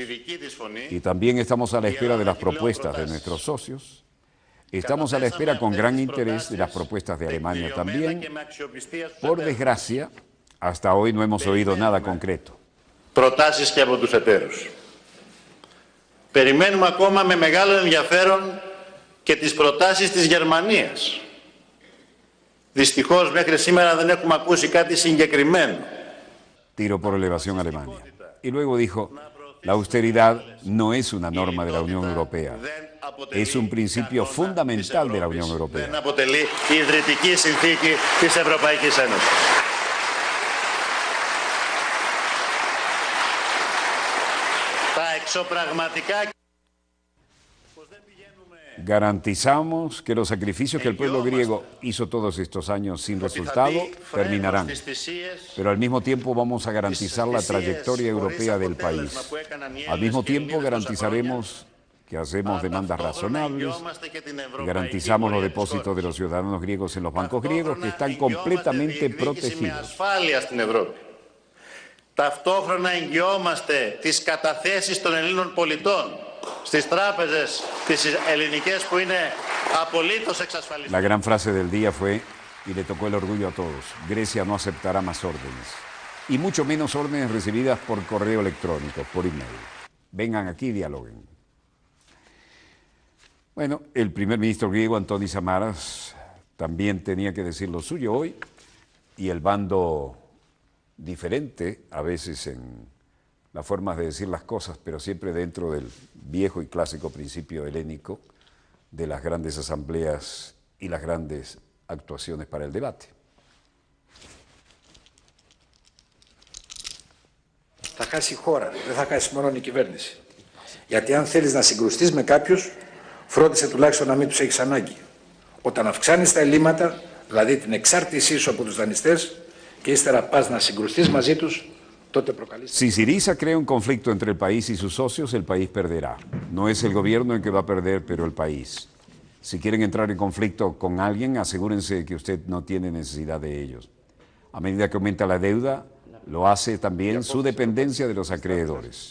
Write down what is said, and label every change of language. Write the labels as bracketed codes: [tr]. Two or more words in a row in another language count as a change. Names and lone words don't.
[es] Y también estamos a la espera de las propuestas de nuestros socios. Estamos a la espera con gran interés de las propuestas de Alemania también. Por desgracia, hasta hoy no hemos oído nada concreto. [el] Προτάσεις και από τους εταίρους. Περιμένουμε ακόμα με μεγάλο ενδιαφέρον και τις προτάσεις της Γερμανίας. Δυστυχώς μέχρι σήμερα δεν έχουμε ακούσει κάτι συγκεκριμένο. [es] Tiro por elevación Alemania. Y luego dijo, la austeridad no es una norma de la Unión Europea. Es un principio fundamental de la Unión Europea. [el] Δεν αποτελεί η ιδρυτική συνθήκη της Ευρωπαϊκής Ένωσης. Τα εξωπραγματικά... [es] Garantizamos que los sacrificios que el pueblo griego hizo todos estos años sin resultado terminarán, pero al mismo tiempo vamos a garantizar la trayectoria europea del país. Al mismo tiempo garantizaremos que hacemos demandas razonables y garantizamos los depósitos de los ciudadanos griegos en los bancos griegos que están completamente protegidos. [el] Ταυτόχρονα εγγυόμαστε τις καταθέσεις των Ελλήνων πολιτών στις τράπεζες τις ελληνικές που είναι απολύτως εξασφαλισμένες. [es] La gran frase del día fue, y le tocó el orgullo a todos, Grecia no aceptará más órdenes, y mucho menos órdenes recibidas por correo electrónico, por email. Vengan aquí y dialoguen. Bueno, el primer ministro griego, Antonis Samaras, también tenía que decir lo suyo hoy, y el bando diferente a veces en las formas de decir las cosas, pero siempre dentro del viejo y clásico principio helénico de las grandes asambleas y las grandes actuaciones para el debate. [el] Θα χάσει η χώρα, δεν θα χάσει μόνο η κυβέρνηση. Γιατί αν θέλεις να συγκρουστείς με κάποιους, φρόντισε τουλάχιστον να μην τους έχεις ανάγκη. Όταν αυξάνεις τα ελλείμματα, δηλαδή την εξάρτησή σου από τους δανειστές, και ύστερα πας να συγκρουστείς μαζί τους, τότε προκαλείς... [es] Si Syriza crea un conflicto entre el país y sus socios, el país perderá. No es el gobierno el que va a perder, pero el país. Si quieren entrar en conflicto con alguien, asegúrense que usted no tiene necesidad de ellos. A medida que aumenta la deuda, lo hace también su dependencia de los acreedores.